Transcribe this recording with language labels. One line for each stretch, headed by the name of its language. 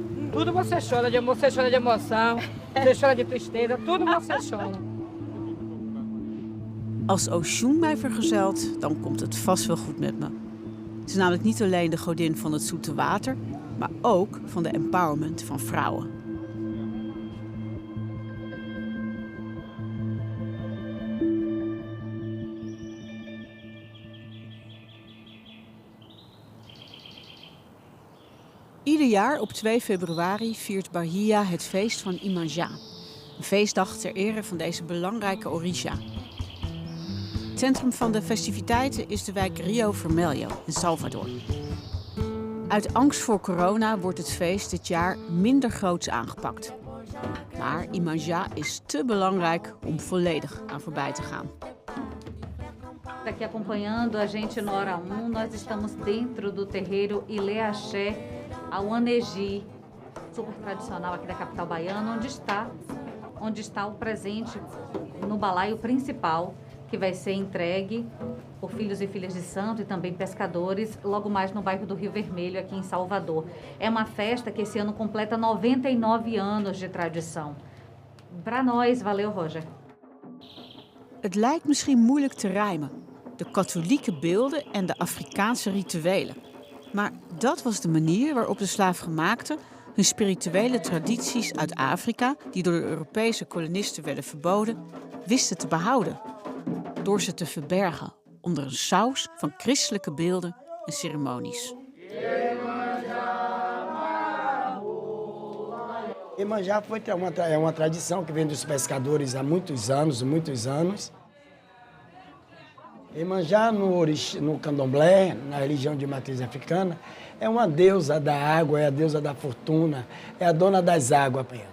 Portuguese: Tudo você chora de emoção, você chora de tristeza, tudo você chora.
Dutch: Als Oshun mij vergezelt, dan komt het vast wel goed met me. Het is namelijk niet alleen de godin van het zoete water, maar ook van de empowerment van vrouwen. Ieder jaar op 2 februari viert Bahia het feest van Iemanjá. Een feestdag ter ere van deze belangrijke orisha. Het centrum van de festiviteiten is de wijk Rio Vermelho in Salvador. Uit angst voor corona wordt het feest dit jaar minder groots aangepakt. Maar Iemanjá is te belangrijk om volledig aan voorbij te gaan.
Portuguese: Aqui acompanhando a gente na hora 1, nós estamos dentro do terreiro Ilê Axé, Auanegi, super tradicional aqui da capital baiana, onde está o presente no balaio principal, que vai ser entregue por filhos e filhas de santo e também pescadores, logo mais no bairro do Rio Vermelho, aqui em Salvador. É uma festa que esse ano completa 99 anos de tradição. Para nós, valeu, Roger.
Dutch: Het lijkt misschien moeilijk te rijmen. De katholieke beelden en de Afrikaanse rituelen. Maar dat was de manier waarop de slaafgemaakten hun spirituele tradities uit Afrika, die door de Europese kolonisten werden verboden, wisten te behouden. Door ze te verbergen onder een saus van christelijke beelden en ceremonies.
Portuguese: Iemanjá é uma tradição que vem dos pescadores há muitos anos. Iemanjá no candomblé, na religião de matriz africana, é uma deusa da água, é a deusa da fortuna, é a dona das águas.